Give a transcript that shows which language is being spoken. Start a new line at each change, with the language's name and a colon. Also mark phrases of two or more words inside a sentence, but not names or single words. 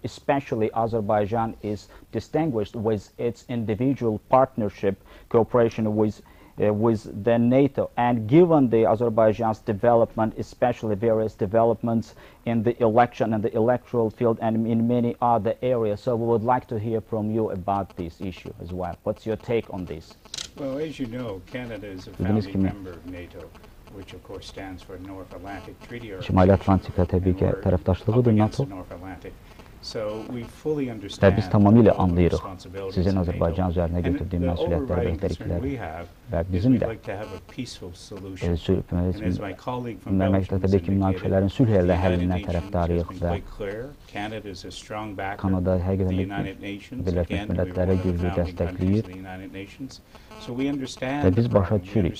English: Especially Azerbaijan is distinguished with its individual partnership cooperation with the NATO, and given the Azerbaijan's development, especially various developments in the election and the electoral field and in many other areas, so we would like to hear from you about this issue as well. What's your take on this? Well, as you know, Canada is a founding member of NATO, which of course stands for North Atlantic Treaty Organization.
Azerbaijani: Və biz tamamilə anlayırıq sizin Azərbaycan üzərinə götürdüyü məsuliyyətləri və öhdəlikləri və bizim də məmləkətdə ki, münaqişələrin sülh ilə həllindən tərəfdarıyıq və Kanada həqiqətən Birləşmiş Millətlərə güclü dəstəkləyir və biz başa düşürük.